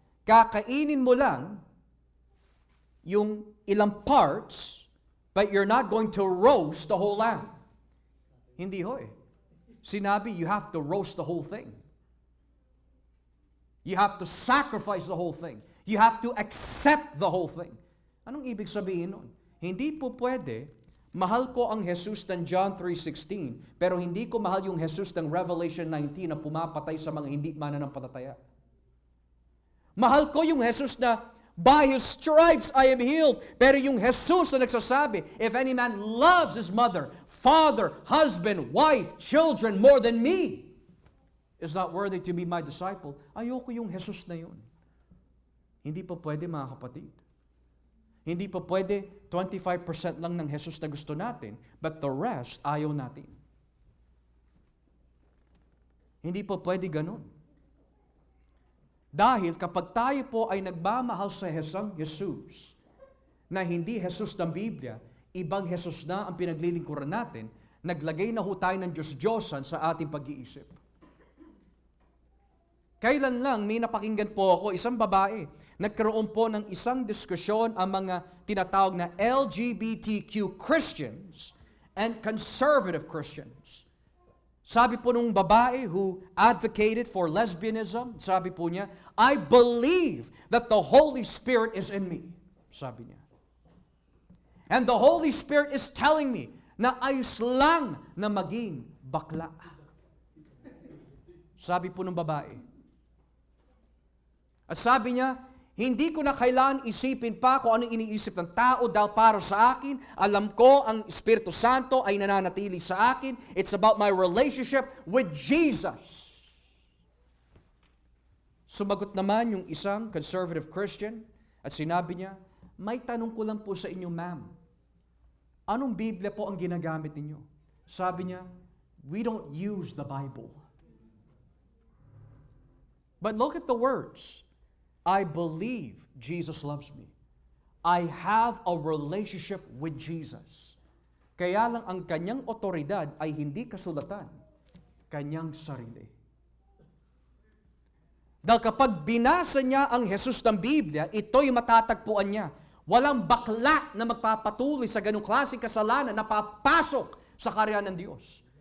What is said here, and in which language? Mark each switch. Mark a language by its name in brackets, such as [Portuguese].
[Filipino] kakainin mo lang yung ilang parts, [English] but you're not going to roast the whole lamb. [Filipino] Hindi ho eh. Sinabi, [English] you have to roast the whole thing. You have to sacrifice the whole thing. You have to accept the whole thing. [Filipino] Anong ibig sabihin nun? Hindi po pwede, mahal ko ang Jesus ng John 3:16, pero hindi ko mahal yung Jesus ng Revelation 19 na pumapatay sa mga hindi mananampalataya. Mahal ko yung Jesus na [English] by His stripes I am healed. [Filipino] Pero yung Jesus na nagsasabi, [English] if any man loves his mother, father, husband, wife, children more than me, is not worthy to be my disciple. [Filipino] Ayoko yung Jesus na yun. Hindi pa pwede mga kapatid. Hindi pa pwede 25% lang ng Jesus na gusto natin, [English] but the rest [Filipino] ayaw natin. Hindi pa pwede ganun. Dahil kapag tayo po ay nagmamahal sa Jesus, na hindi Jesus ng Biblia, ibang Jesus na ang pinaglilingkuran natin, naglagay na ho tayo ng Diyos-Diyosan sa ating pag-iisip. Kailan lang may napakinggan po ako, isang babae, nagkaroon po ng isang diskusyon ang mga tinatawag na LGBTQ Christians and conservative Christians. Sabi po nung babae [English] who advocated for lesbianism, [Filipino] sabi po niya, [English] I believe that the Holy Spirit is in me. [Filipino] Sabi niya. [English] And the Holy Spirit is telling me [Filipino] na ayos lang na maging bakla. Sabi po nung babae. At sabi niya, hindi ko na kailangan isipin pa kung anong iniisip ng tao dahil para sa akin, alam ko ang Espiritu Santo ay nananatili sa akin. [English] It's about my relationship with Jesus. [Filipino] Sumagot naman yung isang conservative Christian at sinabi niya, may tanong ko lang po sa inyo, ma'am. Anong Biblia po ang ginagamit ninyo? Sabi niya, [English] we don't use the Bible. But look at the words. I believe Jesus loves me. I have a relationship with Jesus. [Filipino] Kaya lang ang kanyang otoridad ay hindi kasulatan, kanyang sarili. Dahil kapag binasa niya ang Jesus ng Biblia, ito'y matatagpuan niya. Walang bakla na magpapatuloy sa ganung klaseng kasalanan na papasok sa karya ng Diyos.